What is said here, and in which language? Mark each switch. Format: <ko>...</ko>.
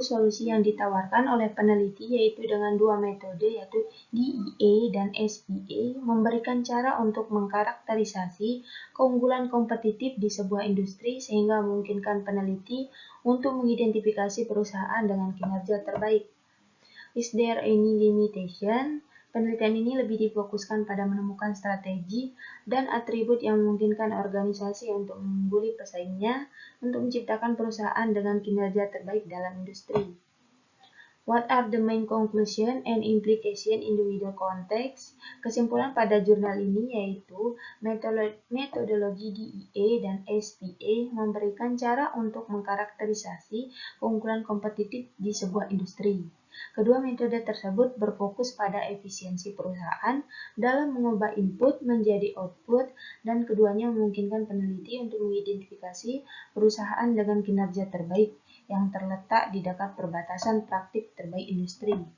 <id>Solusi yang ditawarkan oleh peneliti yaitu dengan dua metode yaitu DEA dan SPA memberikan cara untuk mengkarakterisasi keunggulan kompetitif di sebuah industri sehingga memungkinkan peneliti untuk mengidentifikasi perusahaan dengan kinerja terbaik.</id> <en>Is there any limitation?</en> <id>Penelitian ini lebih difokuskan pada menemukan strategi dan atribut yang memungkinkan organisasi untuk mengungguli pesaingnya untuk menciptakan perusahaan dengan kinerja terbaik dalam industri.</id> <en>What are the main conclusion and implication in the wider context?</en> <id>Kesimpulan pada jurnal ini yaitu metodologi DEA dan SPA memberikan cara untuk mengkarakterisasi keunggulan kompetitif di sebuah industri. Kedua metode tersebut berfokus pada efisiensi perusahaan dalam mengubah input menjadi output dan keduanya memungkinkan peneliti untuk mengidentifikasi perusahaan dengan kinerja terbaik yang terletak di dekat perbatasan praktik terbaik industri.</id>